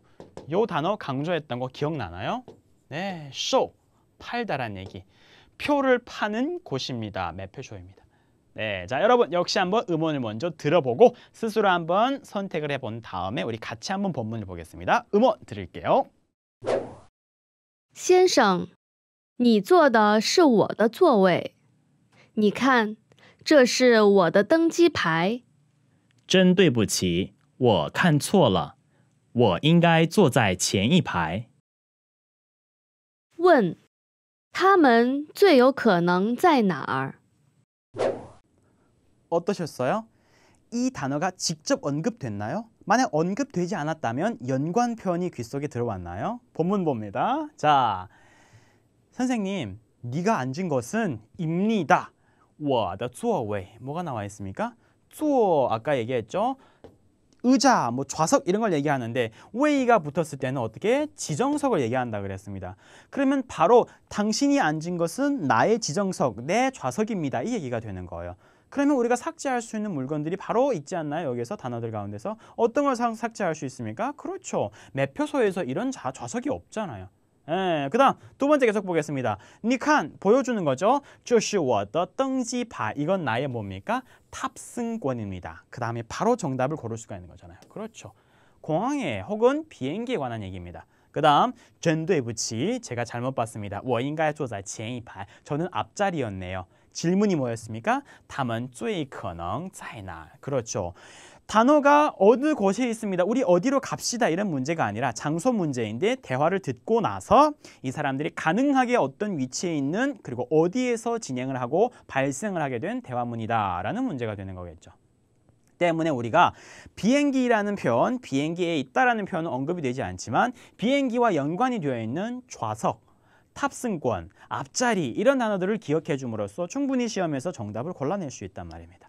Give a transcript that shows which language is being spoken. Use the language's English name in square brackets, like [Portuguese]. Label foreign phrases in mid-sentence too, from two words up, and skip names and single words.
[Korean] 요 단어 강조했던 거 기억나나요? 네, 쇼, 팔다란 얘기. 표를 파는 곳입니다. 매표소입니다. 네, 자 여러분 역시 한번 음원을 먼저 들어보고 스스로 한번 선택을 해본 다음에 우리 같이 한번 본문을 보겠습니다. 음원 드릴게요. [Chinese] 先生，你坐的是我的座位。你看，这是我的登机牌。真对不起，我看错了，我应该坐在前一排。问，他们最有可能在哪儿？ [Korean] 어떠셨어요? 이 단어가 직접 언급됐나요? 만약 언급되지 않았다면 연관 표현이 귀 속에 들어왔나요? 본문 봅니다. 자, 선생님, 네가 앉은 것은 입니다. [Chinese] 我的座位 [Korean] 뭐가 나와 있습니까? 座 아까 얘기했죠? 의자, 뭐 좌석 이런 걸 얘기하는데 웨이가 붙었을 때는 어떻게 지정석을 얘기한다 그랬습니다. 그러면 바로 당신이 앉은 것은 나의 지정석, 내 좌석입니다. 이 얘기가 되는 거예요. 그러면 우리가 삭제할 수 있는 물건들이 바로 있지 않나요? 여기서 단어들 가운데서 어떤 걸 삭제할 수 있습니까? 그렇죠. 매표소에서 이런 좌석이 없잖아요. 그 다음 두 번째 계속 보겠습니다. [Chinese] 你看 [Korean] 보여주는 거죠. [Chinese] 这是我的登机牌 [Korean] 이건 나의 뭡니까? 탑승권입니다. 그 다음에 바로 정답을 고를 수가 있는 거잖아요. 그렇죠. 공항에 혹은 비행기에 관한 얘기입니다. 그 다음 [Chinese] 真对不起 [Korean] 제가 잘못 봤습니다. [Chinese] 我应该坐在前一排 [Korean] 저는 앞자리였네요. 질문이 뭐였습니까? [Chinese] 他们最可能在哪 [Korean] 그렇죠. 단어가 어느 곳에 있습니다. 우리 어디로 갑시다 이런 문제가 아니라 장소 문제인데 대화를 듣고 나서 이 사람들이 가능하게 어떤 위치에 있는 그리고 어디에서 진행을 하고 발생을 하게 된 대화문이다라는 문제가 되는 거겠죠. 때문에 우리가 비행기라는 표현, 비행기에 있다라는 표현은 언급이 되지 않지만 비행기와 연관이 되어 있는 좌석, 탑승권, 앞자리 이런 단어들을 기억해 줌으로써 충분히 시험에서 정답을 골라낼 수 있단 말입니다.